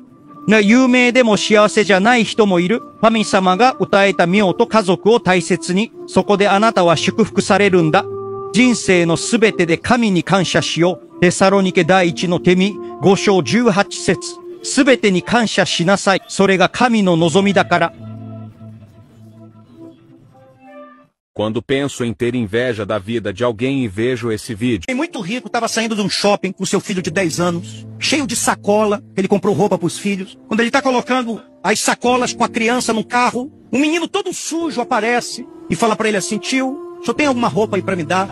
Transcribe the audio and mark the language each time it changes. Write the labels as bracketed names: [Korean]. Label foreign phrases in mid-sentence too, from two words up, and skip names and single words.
[Japanese] 有名でも幸せじゃない人もいる。神様が歌えた妙と家族を大切に。そこであなたは祝福されるんだ。人生のすべてで神に感謝しよう。テサロニケ第一の手紙5章18節。すべてに感謝しなさい。それが神の望みだから。 [Portuguese] Quando penso em ter inveja da vida de alguém e vejo esse vídeo. Muito rico, estava saindo de um shopping com seu filho de 10 anos, cheio de sacola, ele comprou roupa para os filhos. Quando ele está colocando as sacolas com a criança no carro, um menino todo sujo aparece e fala para ele assim: tio, o senhor tem alguma roupa aí para me dar?